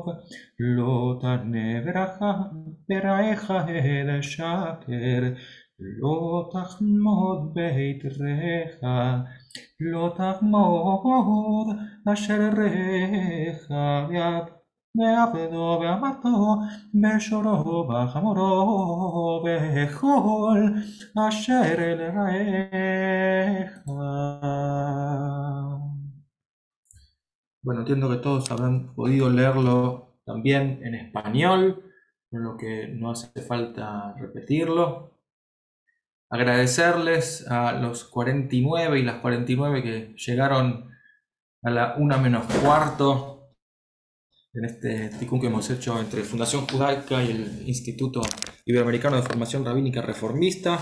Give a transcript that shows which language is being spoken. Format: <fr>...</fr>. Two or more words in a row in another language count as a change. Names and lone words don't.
<he>לא תענה ברעך אל שקר, לא תחמוד ביתך, לא תחמוד אשר רעך בעבדו ואמתו, בשורו בחמורו, בכל אשר אל רעך.</he> <es>Bueno, entiendo que todos habrán podido leerlo también en español, con lo que no hace falta repetirlo. Agradecerles a los 49 y las 49 que llegaron a la 1 menos cuarto en este ticún que hemos hecho entre Fundación Judaica y el Instituto Iberoamericano de Formación Rabínica Reformista.</es>